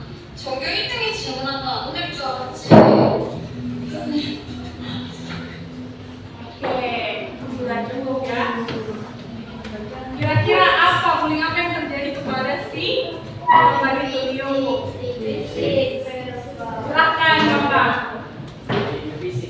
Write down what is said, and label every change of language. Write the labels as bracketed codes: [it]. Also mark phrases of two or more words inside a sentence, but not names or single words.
[ko] 전교 1등이 질문한 거 안 될 줄 알았지. [id] Oke, sudah cukup ya. Kira-kira apa bullying apa yang terjadi kepada si Mario? Silakan Bapak. Fisik.